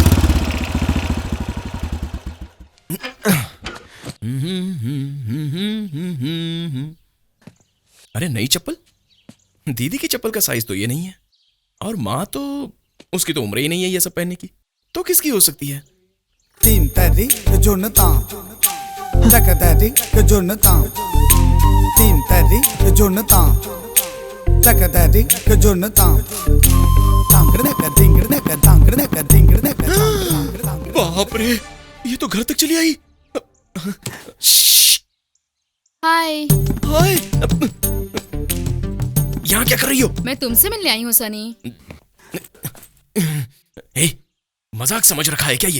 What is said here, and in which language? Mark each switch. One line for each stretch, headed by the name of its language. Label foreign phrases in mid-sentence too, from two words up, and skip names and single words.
Hindi: अरे नई चप्पल? दीदी की चप्पल का साइज तो ये नहीं है, और माँ तो उसकी तो उम्र ही नहीं है ये सब पहनने की, तो किसकी हो सकती है? तीन तरी जुनता तकदरी जुनता तीन तरी जुनता तकदरी जुनता तांगड़ने का दिंगड़ने का तांगड़ने का दिंगड़ने का। बाप रे, ये तो घर तक चली आई। हाय। हाय, यहाँ क्या कर रही हो? मैं तुमसे मिलने आई हूँ सनी। ए, मजाक समझ रखा है क्या ये?